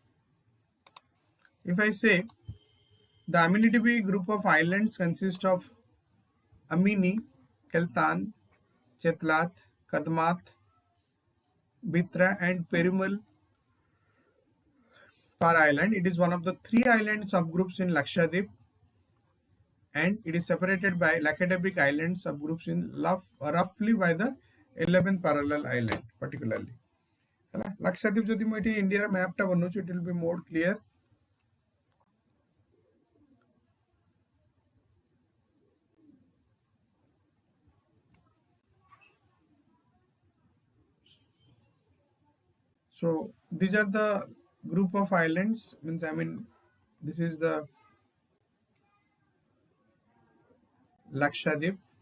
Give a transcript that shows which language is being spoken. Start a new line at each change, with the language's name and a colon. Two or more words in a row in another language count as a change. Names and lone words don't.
English: If I say the Amity group of islands consists of Amini, Keltan, Chetlat, Kadmat, Bitra, and Perumal per island, it is one of the 3 island subgroups in Lakshadweep, and it is separated by Lakshadweep island subgroups in roughly by the 11th parallel island particularly.
Odia: Lakshadweep jodi mo eti India map ta banuchu,
English: it will be more clear. So these are the group of islands, means this is the Lakshadweep.